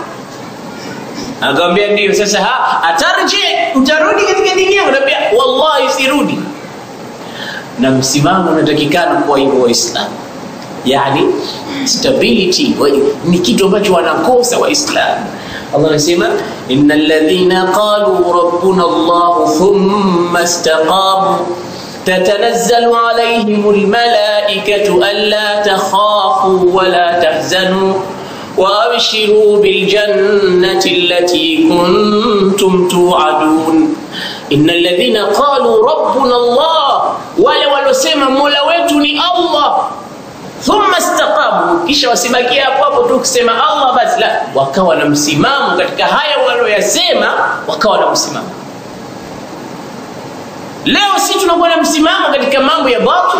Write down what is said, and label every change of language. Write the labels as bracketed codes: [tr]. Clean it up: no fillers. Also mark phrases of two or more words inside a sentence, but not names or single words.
[sw] Akamwambia, ndio. Sasa atarje, utarudi katika dini yako? Anambia, wallahi sirudi. Na msimamo unatakikana kwa hivyo Waislamu. Yani stability ni kitu ambacho wanakosa Waislamu. Allah anasema, [ar] إن الذين قالوا ربنا الله ثم استقاموا تتنزل عليهم الملائكة ألا تخافوا ولا تحزنوا وأبشروا بالجنة التي كنتم توعدون. إن الذين قالوا ربنا الله, [sw] wale walosema mola wetu ni Allah, [ar] ثم استقاموا, [sw] kisha wasibakia hapo tu kusema Allah basi, la, wakawa na msimamo katika haya waliyosema, wakawa na msimamo. Leo sisi tunakuwa na msimamo katika mambo ya batil.